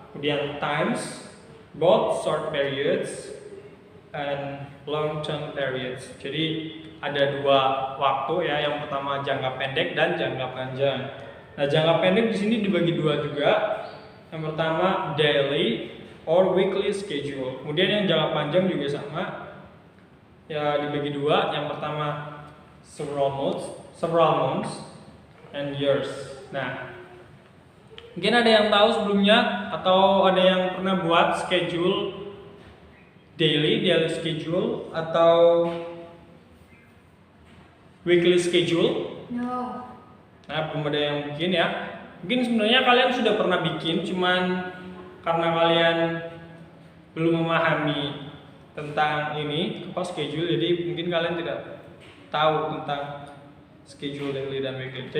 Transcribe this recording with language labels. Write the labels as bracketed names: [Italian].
[Indonesian] Kemudian [English] times, both short periods and long term periods. [Indonesian] Jadi ada dua waktu ya, yang pertama jangka pendek dan jangka panjang. Nah, jangka pendek di sini dibagi dua juga. Yang pertama [English] daily or weekly schedule. [Indonesian] Kemudian yang jangka panjang juga sama. Ya dibagi dua. Yang pertama [English] several months and years. [Indonesian] Nah, mungkin ada yang tahu sebelumnya atau ada yang pernah buat schedule daily schedule atau weekly schedule? [English] No. [Indonesian] Nah, belum ada yang bikin ya. Mungkin sebenarnya kalian sudah pernah bikin, cuman karena kalian belum memahami tentang ini schedule, jadi mungkin kalian tidak tahu tentang schedule daily dan weekly.